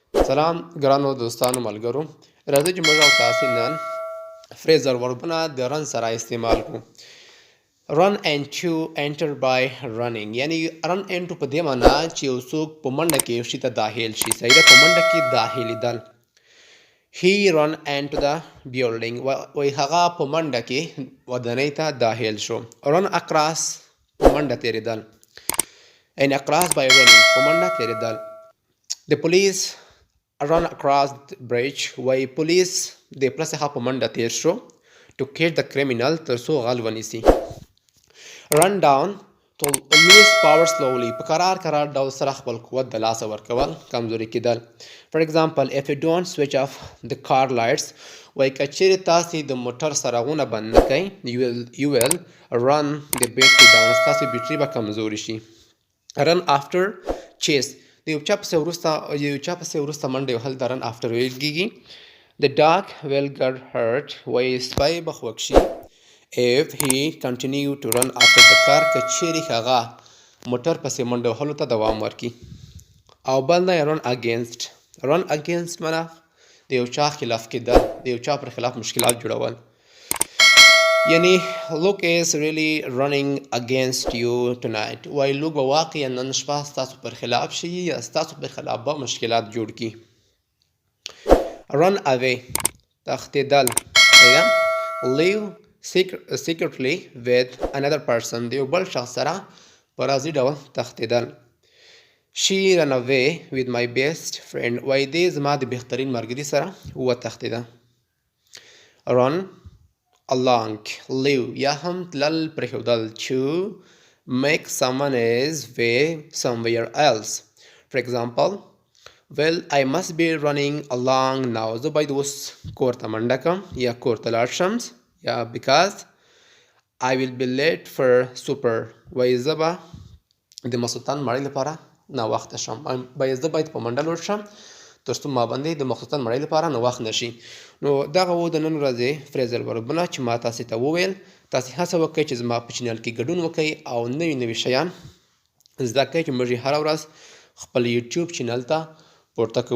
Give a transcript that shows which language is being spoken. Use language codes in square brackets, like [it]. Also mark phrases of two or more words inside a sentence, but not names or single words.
[ps] سلام ګرانو دوستانو ملګرو، راځئ چې موږ او تاسې نن فریزر وربونه د رن سره استعمال کړو. [en] run and to enter by running، [ps] یعنی [en] run into [ps] په دې معنا چې یو څوک په منډه کې یو شي ته داخل شي. صحیح ده، په منډه کې داخلېدل. [en] he run into the building، [ps] وایي هغه په منډه کې ودانۍ ته داخل شو. [en] run across، [ps] په منډه تېرېدل. [en] and across by running، [ps] په منډه تېرېدل. [en] the police run across the bridge، [ps] وایي پولیس د پله څخه په منډه تېر شو. [en] to catch the criminal، [ps] تر څو غل ونیسي. [en] run down to lose power slowly، [ps] په کرار ډول سره خپل قوت د لاسه ورکول، کمزوري کېدل. [en] for example if you don't switch off the car lights، [ps] وایي که چیرې تاسې د موټر څراغونه بند نه کئ [en] you will run the battery down، [ps] ستاسې بیټري به کمزوري شي. [en] run after chase، [ps] د یو چا پسې وروسته منډه وهل د [en] run after [ps] ویل کېږي. [en] the dog will get hurt، [ps] وایي سپی به خوږ شي. [en] if he continue to run after the car، [ps] که چیرې هغه موټر پسې منډه وهلو ته دوام ورکړي. او بل دی [en] run against [ps] معنا د یو چا خلاف کېدل، د یو چا پر خلاف مشکلات جوړول. [en] یعنی look is really running against you tonight، [ps] وایي لوک به واقعا نن شپه ستاسو پر خلاف شي یا ستاسو پر خلاف به مشکلات جوړ کړي. [en] run away، تښتېدل. live secretly with another person، [ps] د یو بل شخص سره په رازي ډول تښتېدل. [en] she ran away with my best friend، [ps] وایي دې زما د بهترین ملګري سره وتښتېده. [en] run along، live [ps] یا هم تلل پرېښودل. [en] to make someone else way somewhere else. for example well I must be running along now، [ps] زه باید اوس کور ته منډه کړم یا کور ته لاړ شم، یا [en] because I will be late for supper، [ps] وایي زه به د ماخوستن مړۍ لپاره ناوخته شم، زه باید په منډه لاړ شم تر څو ما باندې د ماخوستن مړۍ لپاره ناوخت نشي. نو دغه و د نن ورځې فریزر وربونه چې ما تاسې ته وویل. تاسې هڅه وکړئ چې زما په چینل کې ګډون وکړئ او نوي شیان زده کړئ چې موږ یې هره ورځ خپل یوټیوب چینل ته پورته کوو.